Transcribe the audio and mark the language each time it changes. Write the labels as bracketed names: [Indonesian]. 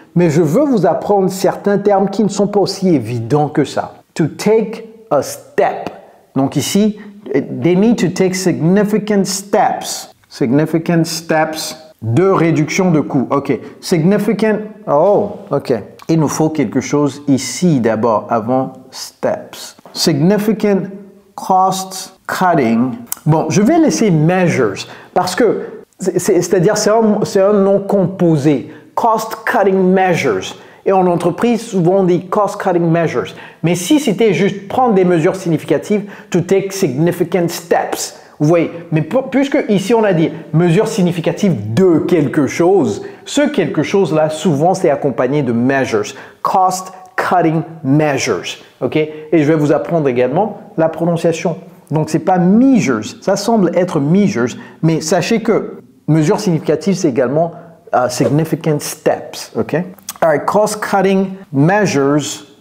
[French] Mais je veux vous apprendre certains termes qui ne sont pas aussi évidents que ça. [English] To take a step. [French] Donc ici, [English] they need to take significant steps. Significant steps [French] de réduction de coûts. Ok, significant, oh, ok. Il nous faut quelque chose ici d'abord, avant steps. [English] Significant cost cutting. [French] Bon, je vais laisser measures parce que c'est-à-dire c'est un nom composé. [English] Cost cutting measures. [French] Et en entreprise, souvent on dit [English] cost cutting measures. [French] Mais si c'était juste prendre des mesures significatives, [English] to take significant steps. [French] Vous voyez, mais puisque ici on a dit mesures significatives de quelque chose, ce quelque chose-là, souvent c'est accompagné de measures. [English] Cost cutting measures. [French] OK? Et je vais vous apprendre également la prononciation. Donc, ce n'est pas measures. Ça semble être measures, mais sachez que mesures significatives, c'est également [English] significant steps. [French] OK? [English] All right, cost cutting measures.